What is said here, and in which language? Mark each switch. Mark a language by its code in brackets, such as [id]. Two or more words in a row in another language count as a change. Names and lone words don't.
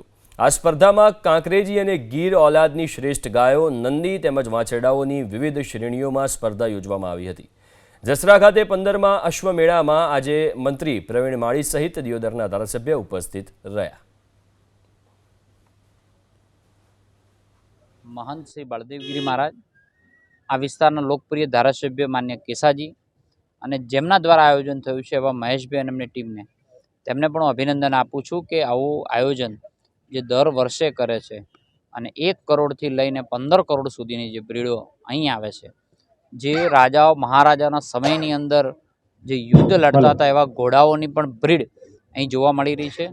[gu] આ સ્પર્ધામાં કાંકરેજી અને ગીર ઓલાદની શ્રેષ્ઠ ગાયો, નંદી તેમજ વાછરડાઓની વિવિધ શ્રેણીઓમાં સ્પર્ધા યોજવામાં આવી હતી। જસરા ખાતે 15મા અશ્વમેળામાં આજે મંત્રી પ્રવીણ માળી સહિત દિયોદરના ધારાસભ્ય ઉપસ્થિત રહ્યા। મહંત શ્રી બલદેવગિરી મહારાજ આ વિસ્તારના લોકપ્રિય ધારાસભ્ય માન્ય કેસાજી અને જેમના દ્વારા આયોજન થયું છે એવા મહેશભાઈ અને એમની ટીમને તેમને પણ અભિનંદન આપું છું કે આવું આયોજન જે દર વર્ષે કરે છે અને 1 કરોડથી લઈને 15 કરોડ સુધીની જે બ્રીડો અહીં આવે છે, જે રાજાઓ મહારાજાના સમયની અંદર જે યુદ્ધ લડતા હતા એવા ઘોડાઓની પણ બ્રીડ અહીં જોવા મળી રહી છે।